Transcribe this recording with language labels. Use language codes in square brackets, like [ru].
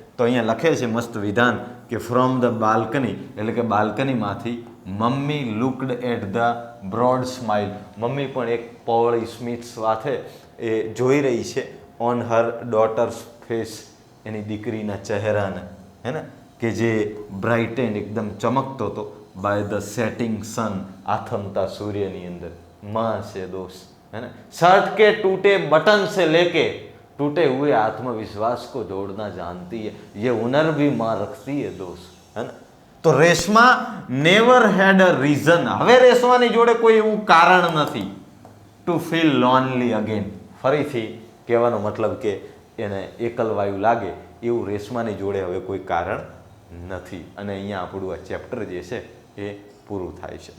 [gu] તો અહીંયા લખે છે મસ્ત વિધાન કે [en] from the balcony, [gu] એટલે કે બાલ્કનીમાંથી, [en] mummy looked at the broad smile, [gu] mummy પણ એક પહોળી સ્મિત સાથે એ જોઈ રહી છે, [en] on her daughter's face, [gu] એની દીકરીના ચહેરાને, હે ને, કે જે [en] bright and [gu] એકદમ ચમકતો હતો, [en] by the setting sun, [gu] આથમતા સૂર્યની અંદર. [hi] माँ से दोस्त, है ना, शर्ट के टूटे बटन से लेके टूटे हुए आत्मविश्वास को जोड़ना जानती है, ये हुनर भी माँ रखती है दोस्त, है ना. [gu] તો રેશમા [en] never had a reason, [gu] હવે રેશમાની જોડે કોઈ એવું કારણ નથી [en] to feel lonely again, [gu] ફરીથી કહેવાનો મતલબ કે એને એકલવાયું લાગે એવું રેશમાની જોડે હવે કોઈ કારણ નથી. અને અહીંયા આપણું આ ચેપ્ટર જે છે એ પૂરું થાય છે.